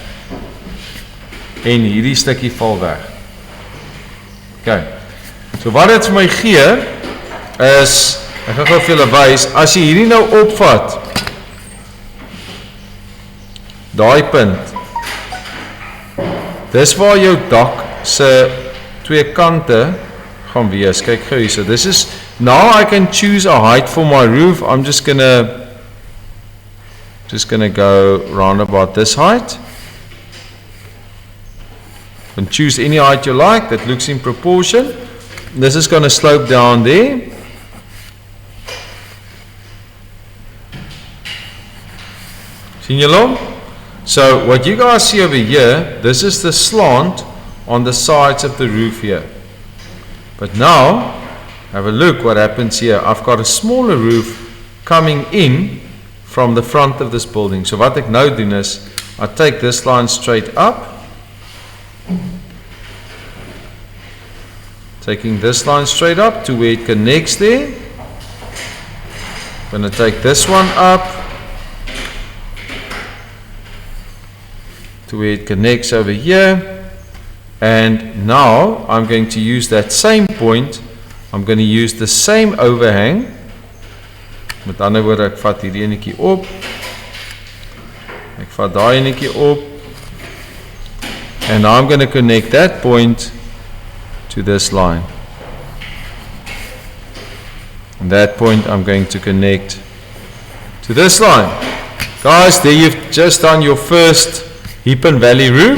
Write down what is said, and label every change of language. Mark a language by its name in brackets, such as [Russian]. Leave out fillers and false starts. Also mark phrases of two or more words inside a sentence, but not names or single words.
[Afrikaans] En hierdie stukkie val weg. Ok, so wat dit vir my gee, is, ek gaan gou vir julle wys, as jy hierdie nou opvat, daai punt, dis waar jou dak se twee kante gaan wees. Kyk gou hier, [English] so this is, now I can choose a height for my roof. I'm just gonna go round about this height. You can choose any height you like that looks in proportion. This is going to slope down there. [Afrikaans] Sien julle hom? [English] So what you guys see over here, this is the slant on the sides of the roof here. But now, have a look what happens here. I've got a smaller roof coming in from the front of this building. [Afrikaans] So wat ek nou doen is, [English] I take this line straight up. Taking this line straight up to where it connects there. I'm going to take this one up to where it connects over here. And now I'm going to use that same point. I'm going to use the same overhang. [Afrikaans] Met ander woorde, ek vat hierdie enetjie op. Ek vat daai enetjie op. [English] And now I'm going to connect that point to this line. And that point I'm going to connect to this line. Guys, there you've just done your first Heap and Valley roof.